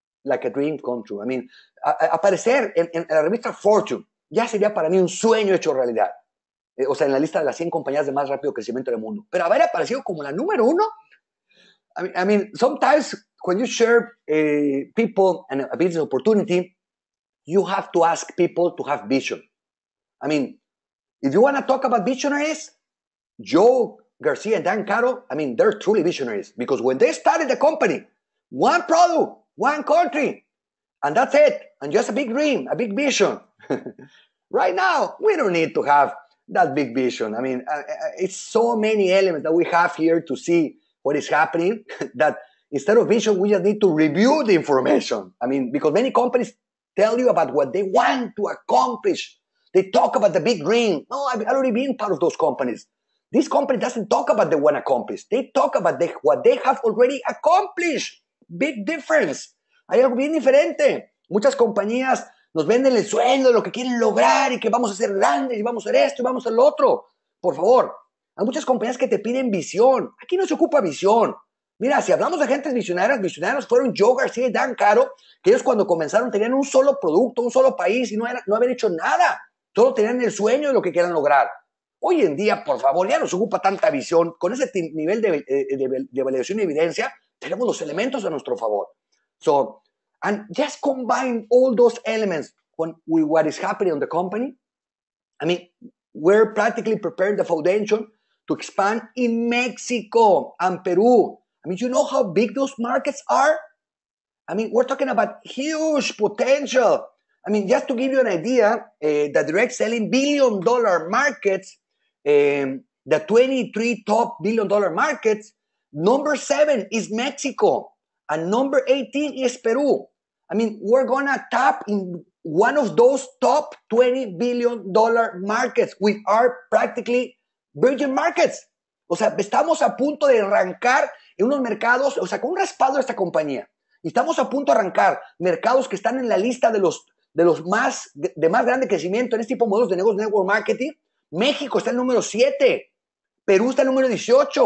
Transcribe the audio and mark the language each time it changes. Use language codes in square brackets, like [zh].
[en] Like a dream come true. [es] Aparecer en la revista Fortune ya sería para mí un sueño hecho realidad. O sea, en la lista de las 100 compañías de más rápido crecimiento del mundo. Pero haber aparecido como la número uno, [en] sometimes when you share people and a business opportunity, you have to ask people to have vision. If you want to talk about visionaries, Joe Garcia and Dan Caro, they're truly visionaries because when they started the company, one product, one country, and that's it, and just a big dream, a big vision. Right now, we don't need to have that big vision. It's so many elements that we have here to see what is happening that instead of vision, we just need to review the information. Because many companies tell you about what they want to accomplish. They talk about the big dream. No, I've already been part of those companies. This company doesn't talk about the one accomplished. They talk about what they have already accomplished. Big difference. [es] Hay algo bien diferente. Muchas compañías nos venden el sueño de lo que quieren lograr y que vamos a ser grandes y vamos a hacer esto y vamos a hacer lo otro. Por favor, hay muchas compañías que te piden visión. Aquí no se ocupa visión. Mira, si hablamos de gentes visionarios fueron Joe García y Dan Caro, que ellos cuando comenzaron tenían un solo producto, un ssolo país y no habían hecho nada. Solo tenían el sueño de lo que quieran lograr. Hoy en día, por favor, ya no se ocupa tanta visión. Con ese nivel de validación y evidencia, tenemos los elementos a nuestro favor. [en] So, and just combine all those elements with what is happening on the company. We're practically preparing the foundation to expand in Mexico and Peru. You know how big those markets are? We're talking about huge potential. Just to give you an idea, the direct selling billion-dollar markets, the 23 top billion-dollar markets, number 7 is Mexico, and number 18 is Peru. We're going to tap in one of those top $20 billion markets with our practically Virgin Markets. [es] O sea, estamos a punto de arrancar en unos mercados, o sea, con un respaldo de esta compañía. Y estamos a punto de arrancar mercados que están en la lista de los más grande crecimiento en este tipo de modelos de negocio, network marketing. México está en el número 7. Perú está en el número 18.